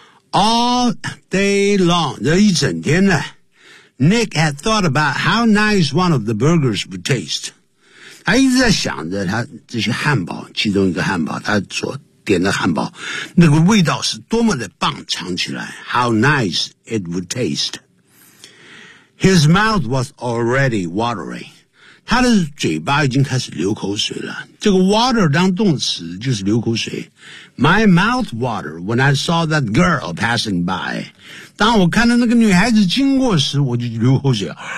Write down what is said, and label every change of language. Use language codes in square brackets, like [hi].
[en] All day long, [zh] 这一整天呢 [en] Nick had thought about how nice one of the burgers would taste. [zh] 他一直在想着他这些汉堡，其中一个汉堡，他所点的汉堡，那个味道是多么的棒，尝起来。 [en] How nice it would taste. His mouth was already watery. [zh] 他的嘴巴已经开始流口水了。这个 water 当动词就是流口水。 [en] My mouth watered when I saw that girl passing by. [zh] 当我看到那个女孩子经过时，我就流口水。